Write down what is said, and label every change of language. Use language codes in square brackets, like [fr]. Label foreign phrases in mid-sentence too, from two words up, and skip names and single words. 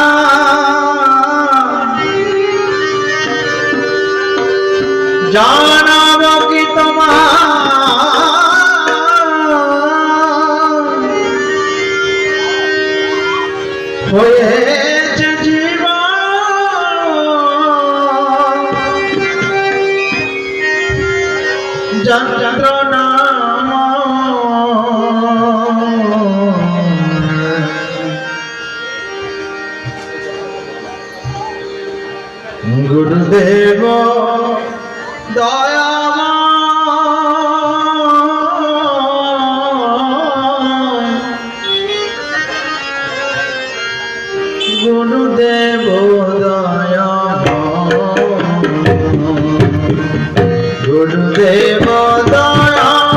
[bn] জানাব কি তোমার হয়েছে জীবন যন্ত্রণা [hi] गुरुदेव दयामय गुरुदेव दयामय गुरुदेव दया